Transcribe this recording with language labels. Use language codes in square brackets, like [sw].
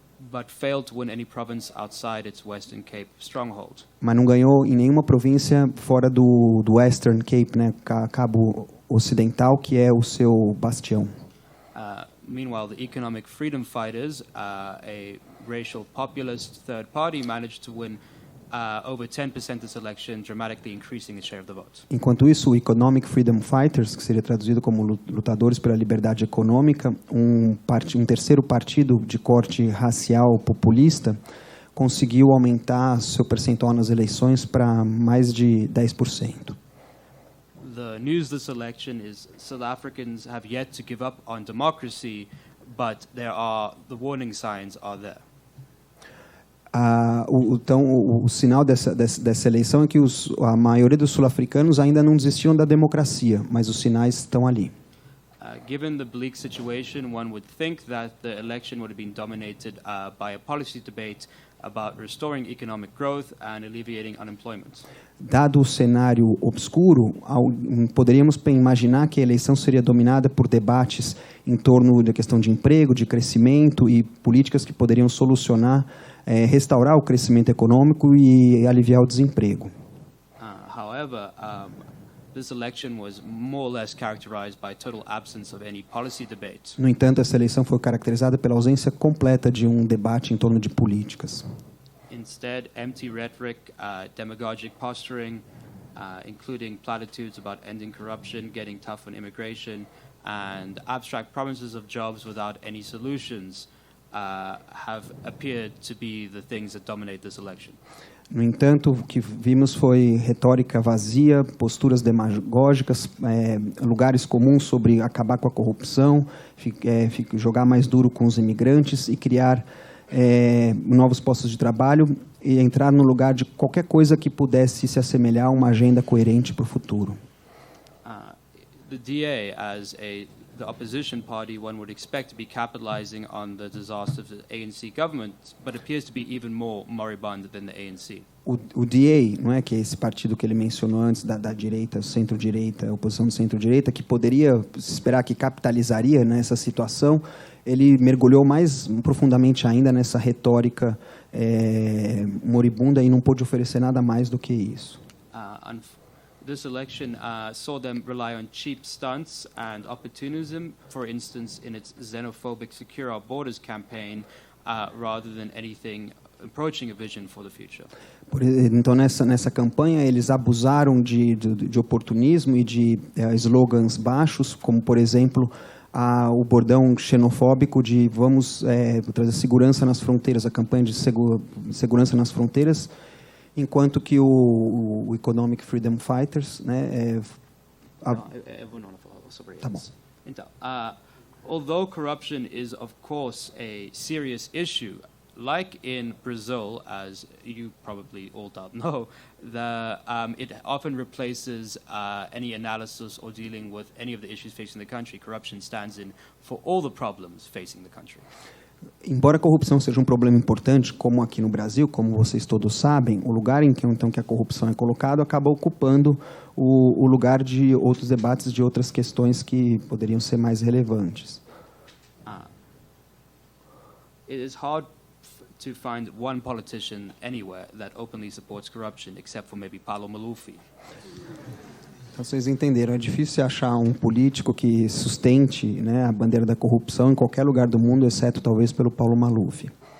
[en] But failed to win any province outside its Western Cape stronghold. [pt] Mas não ganhou em nenhuma província fora do Western Cape, né, Cabo Ocidental, que é o seu bastião. [en] Meanwhile, the economic freedom fighters, a racial populist third party, managed to win over 10% this election, dramatically increasing the share of the vote. [pt] Enquanto isso, o Economic Freedom Fighters, que seria traduzido como lutadores pela liberdade econômica, um terceiro partido de corte racial populista, conseguiu aumentar seu percentual nas eleições para mais de 10%. [en] The news this election is South Africans have yet to give up on democracy, but the warning signs are there. [pt] Então, o sinal dessa eleição é que a maioria dos sul-africanos ainda não desistiram da democracia, mas os sinais estão ali. [en] Given the bleak situation, one would think that the election would have been dominated by a policy debate about restoring economic growth and alleviating unemployment. [pt] Dado o cenário obscuro, poderíamos imaginar que a eleição seria dominada por debates em torno da questão de emprego, de crescimento e políticas que poderiam solucionar, restaurar o crescimento econômico e aliviar o desemprego. [en] However, this election was more or less characterized by total absence of any policy debate. [pt] No entanto, essa eleição foi caracterizada pela ausência completa de um debate em torno de políticas. [en] Instead, empty rhetoric, demagogic posturing, including platitudes about ending corruption, getting tough on immigration, and abstract promises of jobs without any solutions have appeared to be the things that dominate this election. [pt] No entanto, o que vimos foi retórica vazia, posturas demagógicas, lugares comuns sobre acabar com a corrupção, jogar mais duro com os imigrantes e criar novos postos de trabalho e entrar no lugar de qualquer coisa que pudesse se assemelhar a uma agenda coerente para o futuro. [en] The DA, as the opposition party, one would expect to be capitalizing on the disaster of the ANC government, but appears to be even more moribund than the ANC. [pt] O DA, não é, que é esse partido que ele mencionou antes da direita, centro-direita, oposição do centro-direita, que poderia esperar que capitalizaria nessa situação, ele mergulhou mais profundamente ainda nessa retórica moribunda e não pôde oferecer nada mais do que isso. [en] This election saw them rely on cheap stunts and opportunism, for instance, in its xenophobic Secure Our Borders campaign, rather than anything approaching a vision for the future. [pt] Então, nessa campanha, eles abusaram de oportunismo e de slogans baixos, como, por exemplo, o bordão xenofóbico de vamos trazer segurança nas fronteiras, a campanha de segurança nas fronteiras, enquanto que o Economic Freedom Fighters, né, tá bom. Então, [en] although corruption is of course a serious issue, like in Brazil, as you probably all don't know, it often replaces any analysis or dealing with any of the issues facing the country. Corruption stands in for all the problems facing the country. [pt] Embora a corrupção seja um problema importante, como aqui no Brasil, como vocês todos sabem, o lugar em que então que a corrupção é colocada acaba ocupando o lugar de outros debates, de outras questões que poderiam ser mais relevantes. [en] It is hard to find one politician anywhere that openly supports corruption, except for maybe Paulo Maluf. [pt] Então, vocês entenderam, é difícil achar um político que sustente, né, a bandeira da corrupção em qualquer lugar do mundo, exceto talvez pelo Paulo Maluf.